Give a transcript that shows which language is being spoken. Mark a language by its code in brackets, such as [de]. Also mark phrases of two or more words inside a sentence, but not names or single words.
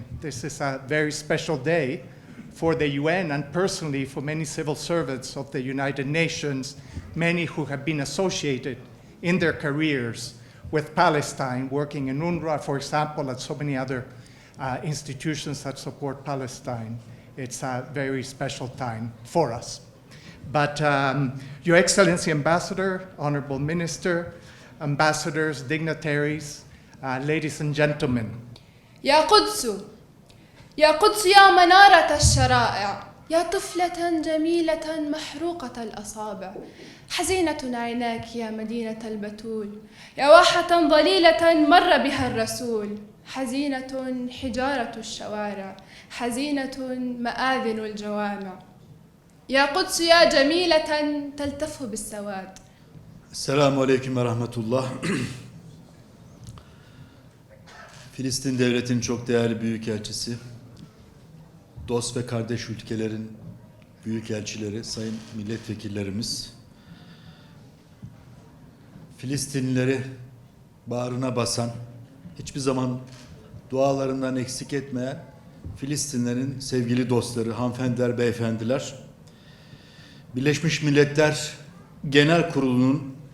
[en] This is a very special day for the UN and personally for many civil servants of the United Nations, many who have been associated in their careers with Palestine, working in UNRWA, for example, and so many other institutions that support Palestine. It's a very special time for us. But Your Excellency Ambassador, Honorable Minister, ambassadors, dignitaries, ladies and gentlemen. [ar] يا قدس يا قدس يا منارة الشرائع، يا طفلة جميلة محروقة الأصابع، حزينة عيناك يا مدينة البتول، يا واحة ضليلة مر بها الرسول، حزينة حجارة الشوارع، حزينة مآذن الجوامع، يا قدس يا جميلة تلتف بالسواد. السلام عليكم ورحمة الله. [tr] Filistin Devleti'nin çok değerli büyükelçisi, dost ve kardeş ülkelerin büyükelçileri, sayın milletvekillerimiz, Filistinlileri bağrına basan, hiçbir zaman dualarından eksik etmeyen Filistinlerin sevgili dostları, hanımefendiler, beyefendiler, Birleşmiş Milletler Genel Kurulu'nun